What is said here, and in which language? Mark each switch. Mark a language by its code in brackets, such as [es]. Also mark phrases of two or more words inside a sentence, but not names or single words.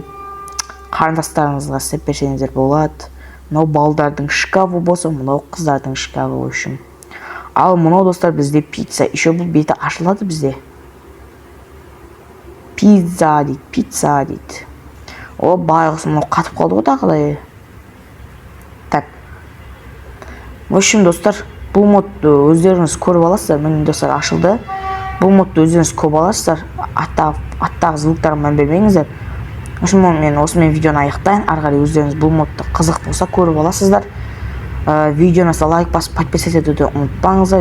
[kk] Қарындастарыңызға істеп берсеңіздер болады. Мынау балдардың шкафы болса, мынау қыздардың шкафы үшін. Ал мынау достар бізде пицца. Еще бұл беті ашылады бізде. Пицца дейді. О, байғысы мынау қатып қалды ғой тағыдай. [ru] Так. В общем, [kk] достар, бұл модты өздеріңіз көріп аласыздар. Міне достар, ашылды. Бұл модты өздеріңіз көріп аласыздар. Аттағы звуктарын мән бермеңіздер. Мен осымен видеоны аяқтайын. Арғары өздеріңіз бұл модты қызық болса көріп аласыздар. Видеоны лайк басып подписать етуді ұмытпаңыздар.